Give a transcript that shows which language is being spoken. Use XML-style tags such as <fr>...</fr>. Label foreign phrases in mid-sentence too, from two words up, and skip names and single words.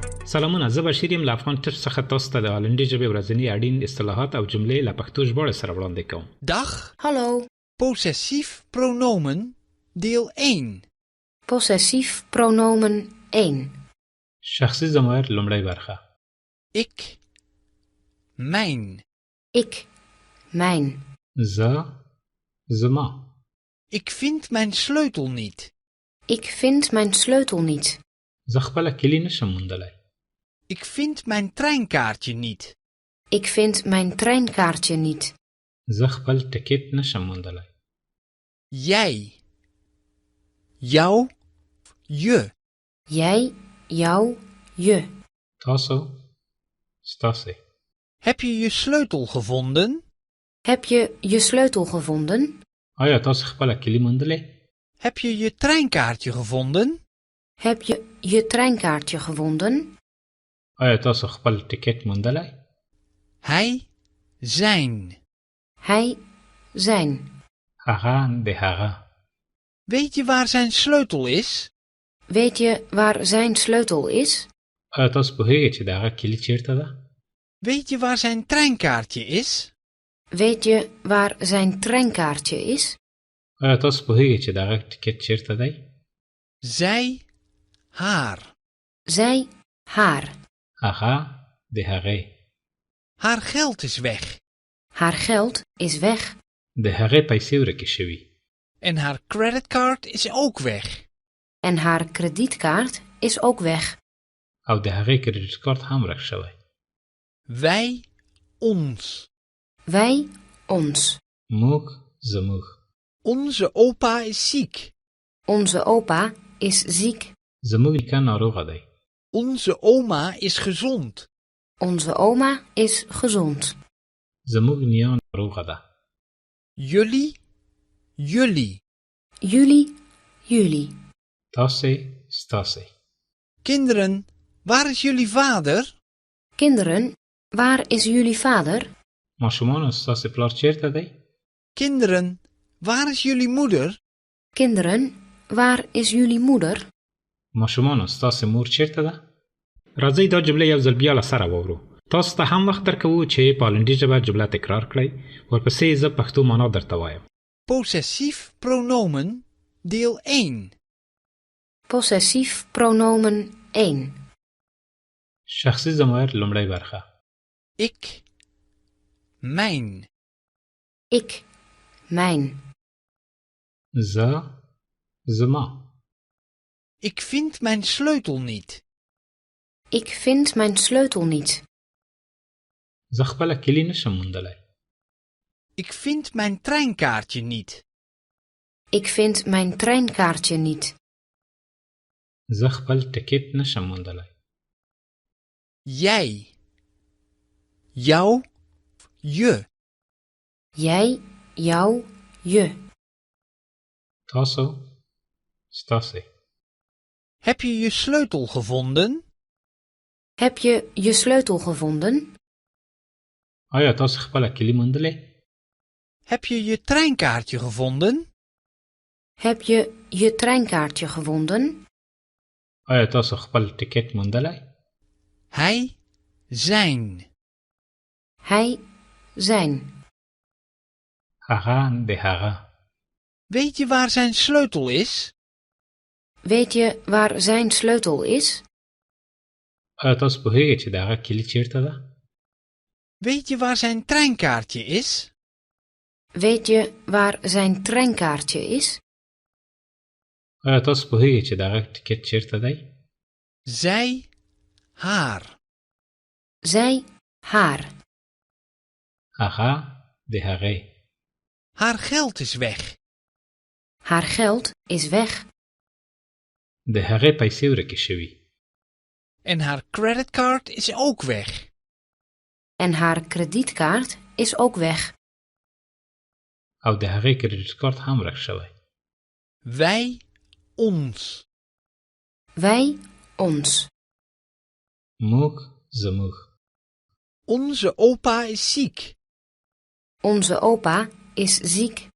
<ps>سلامونه، زه بشیر یم له افغان ټپ څخه تاسو ته د هالندي ژبې ورځني اړین اصطلاحات او جملې له پښتو ژباړې سره وړاندې کوم.</ps> <nl>Dag, Hallo, possessief pronomen, deel 1. possessief pronomen 1.</nl> <ps>شخصي ضمیر لومړی برخه.</ps> <nl>Ik, mijn, Ik, mijn.</nl> <ps>زه، زما.</ps> <nl>ik vind mijn sleutel niet. Ik vind mijn sleutel niet.</nl> <ps>زه خپله کلي نشم موندلی.</ps> <nl>Ik vind mijn treinkaartje niet. Ik vind mijn treinkaartje niet.</nl> <ps>زه خپل ټکټ نشم موندلی.</ps> <nl>Jij, jou, je. Jij, jou, je.</nl> <ps>تاسو، ستاسې.</ps> <nl>Heb je je sleutel gevonden? Heb je je sleutel gevonden?</nl> <ps>آیا تاسو خپله کلي موندلی؟</ps> <nl>Heb je je treinkaartje gevonden? Heb je je treinkaartje gevonden?</nl> <ps>آیا تاسو خپل ټکټ موندلی؟</ps> <nl>Hij, zijn. Hij, zijn.</nl> <ps>هغه د هغه.</ps> <nl>Weet je waar zijn sleutel is? Weet je waar zijn sleutel is?</nl> <ps>آیا تاسو پوهیږئ چې د هغه کلي چیرته ده؟</ps> <nl>Weet je waar zijn treinkaartje is? Weet je waar zijn treinkaartje is?</nl> <ps>آیا تاسو پوهیږئ چې د هغه ټکټ چیرته دی؟</ps> <nl>Zij, haar. Zij, haar.</nl> <ps>هغه د هغې.</ps> <nl>Haar geld is weg. Haar geld is weg.</nl> <ps>د هغې پیسې ورکې شوي.</ps> <nl>En haar creditcard is ook weg. En haar kredietkaart is ook weg.</nl> <ps>او د هغې کریډیټ کارت هم ورک شوی.</ps> <nl>Wij, ons. Wij, ons.</nl> <ps>موږ، زموږ.</ps> <nl>Onze opa is ziek. Onze opa is ziek.</nl> <ps>زموږ نیکه ناروغه دی.</ps> <nl>Onze oma is gezond. Onze oma is gezond.</nl> <ps>زموږ نیا ناروغه ده.</ps> <nl>Jullie, jullie. Jullie, jullie.</nl> <ps>تاسې، ستاسې.</ps> <nl>Kinderen, waar is jullie vader? Kinderen, waar is jullie vader?</nl> <ps>ماشومانو، ستاسې پلار چیرته دی؟</ps> <nl>Kinderen, waar is jullie moeder? Kinderen, waar is jullie moeder?</nl> <ps>ماشومانو، ستاسې مور چیرته ده؟ راځئ دا جمله یو ځل بیا له سره واورو. تاسو ته هم وخت درکوو چې په هالندي ژبه جمله تکرار کړئ. ورپسې زه پښتو معنا درته وایم.</ps> <nl>Possessief pronomen, deel 1. Possessief pronomen 1.</nl> <ps>شخصي ضمیر لومړی برخه.</ps> <nl>Ik, mijn. Ik, mijn.</nl> <ps>زه، زما.</ps> <nl>Ik vind mijn sleutel niet. Ik vind mijn sleutel niet.</nl> <ps>زه خپله کلي نشم موندلی.</ps> <nl>Ik vind mijn treinkaartje niet. Ik vind mijn treinkaartje niet.</nl> <ps>زه خپل ټکټ نشم موندلی.</ps> <nl>Jij, jou, je. Jij, jou, je.</nl> <ps>تاسو، ستاسې.</ps> <nl>Heb je je sleutel gevonden? Heb je je sleutel gevonden?</nl> <ps>آیا تاسو خپله کلي موندلی؟</ps> <nl>Heb je je treinkaartje gevonden? Heb je je treinkaartje gevonden?</nl> <ps>آیا تاسو خپل ټکټ موندلی؟</ps> <nl>Hij, zijn. Hij, zijn.</nl> <ps>هغه د هغه.</ps> <nl>Weet je waar zijn sleutel is? Weet je waar zijn sleutel is?</nl> <ps>آیا تاسو پوهیږئ چې د هغه کلي چیرته ده؟</ps> <nl>Weet je waar zijn treinkaartje is? Weet je waar zijn treinkaartje is?</nl> <ps>آیا تاسو پوهیږئ چې د هغه ټکټ چیرته دی؟</ps> <nl>Zij, haar. Zij, haar.</nl> <ps>هغه د هغې.</ps> <nl>Haar geld is weg. Haar geld is weg.</nl> <ps>د هغې پیسې ورکې شوي.</ps> <nl>En haar creditcard is ook weg. En haar kredietkaart is ook weg.</nl> <ps>او د هغې کریډیټ کارت هم ورک شوی.</ps> <nl>Wij, ons. Wij, ons.</nl> <ps>موږ، زموږ.</ps> <nl>Onze opa is ziek. Onze opa is ziek.</nl>